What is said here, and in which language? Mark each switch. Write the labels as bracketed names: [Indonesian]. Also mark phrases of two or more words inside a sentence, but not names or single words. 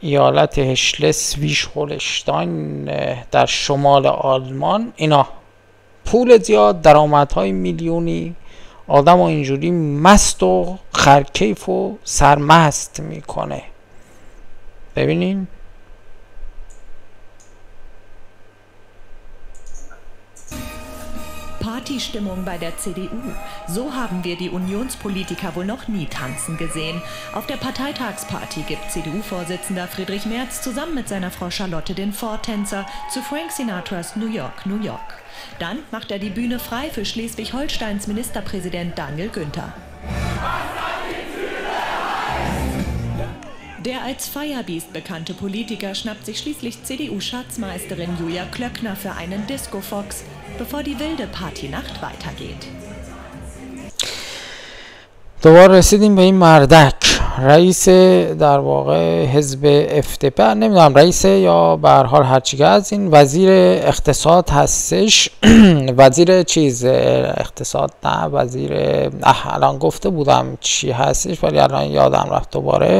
[Persian] ایالت هشلسویش هولشتاین در شمال آلمان، اینا پول زیاد، درآمدهای میلیونی، آدم ها اینجوری مست و خرکیف و سرمست میکنه. ببینین [German] Partystimmung bei der CDU. So haben wir die Unionspolitiker wohl noch nie tanzen gesehen. Auf der Parteitagsparty gibt CDU-Vorsitzender Friedrich Merz zusammen mit seiner Frau Charlotte den Vortänzer zu Frank Sinatras New York, New York. Dann macht er die Bühne frei für Schleswig-Holsteins Ministerpräsident Daniel Günther. Der als Feierbiest bekannte Politiker schnappt sich schließlich CDU-Schatzmeisterin Julia Klöckner für einen Disco-Fox, bevor die wilde Partynacht weitergeht. [Persian] دوباره رسیدیم به این مردک، رئیس در واقع حزب FDP، نمیدونم رئیس یا به هر حال هرچی که از این وزیر اقتصاد هستش. وزیر چیز اقتصاد نه، وزیر الان گفته بودم چی هستش ولی الان یادم رفت دوباره.